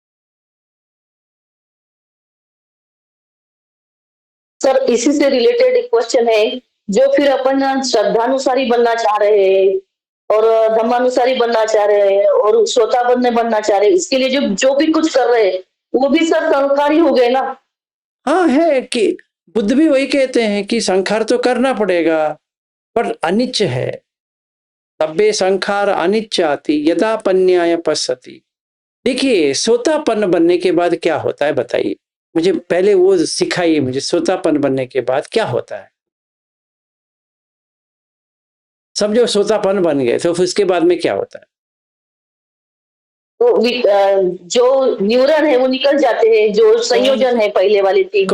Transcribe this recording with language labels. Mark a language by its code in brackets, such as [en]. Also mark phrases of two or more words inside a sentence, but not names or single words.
[hi] सर इसी से रिलेटेड एक क्वेश्चन है, जो फिर अपन श्रद्धानुसारी बनना चाह रहे हैं और धर्मानुसारी बनना चाह रहे हैं और श्रोताबद्ध बनना चाह रहे हैं, इसके लिए जो भी कुछ कर रहे हैं वो भी सर संस्कारी हो गए ना? हाँ है कि बुद्ध भी वही कहते हैं कि संखार तो करना पड़ेगा, पर अनिच्च है। [pi] तब्बे संखार अनिच्चाति यदा पन्याय पश्यति। [hi] देखिए, सोतापन्न बनने के बाद क्या होता है बताइए मुझे, पहले वो सिखाइए मुझे, सोतापन्न बनने के बाद क्या होता है। समझो सोतापन्न बन गए तो फिर उसके बाद में क्या होता है? तो जो न्यूरन है वो निकल जाते हैं, जो संयोजन है पहले वाले तीन,